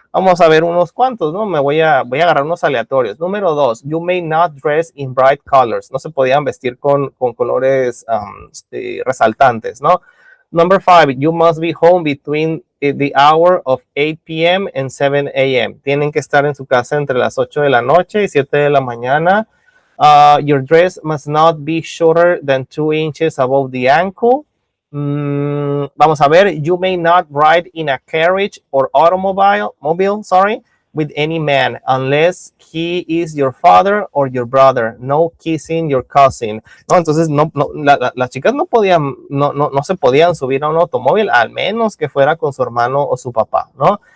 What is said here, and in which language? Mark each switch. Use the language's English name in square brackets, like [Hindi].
[Spanish] Vamos a ver unos cuantos, ¿no? Voy a agarrar unos aleatorios. Número 2, [English] you may not dress in bright colors. [Spanish] No se podían vestir con colores resaltantes, ¿no? [English] Number 5, you must be home between the hour of 8 p.m. and 7 a.m. [Spanish] Tienen que estar en su casa entre las 8 de la noche y 7 de la mañana. [English] Your dress must not be shorter than 2 inches above the ankle. [Spanish] Vamos a ver, [English] you may not ride in a carriage or automobile, sorry, with any man unless he is your father or your brother. No kissing your cousin. [Spanish] No, entonces las chicas no podían, no se podían subir a un automóvil, al menos que fuera con su hermano o su papá, ¿no?